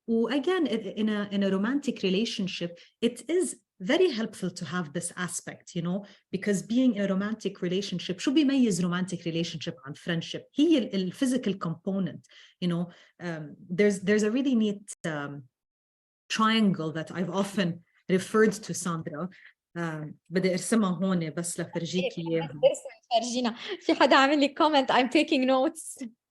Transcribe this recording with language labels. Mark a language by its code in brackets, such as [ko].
[en] Again, in a romantic relationship, it is very helpful to have this aspect, because being in a romantic relationship, [ar] شو بيميز [en] romantic relationship [ar] عن [en] friendship? [ar] هي [en] physical component, there's a really neat triangle that I've often referred to, Sandra. [ar] بدي ارسمها هون بس لفرجيكي اياها. فرجينا. في حدا عامل لي comment [en] I'm taking notes.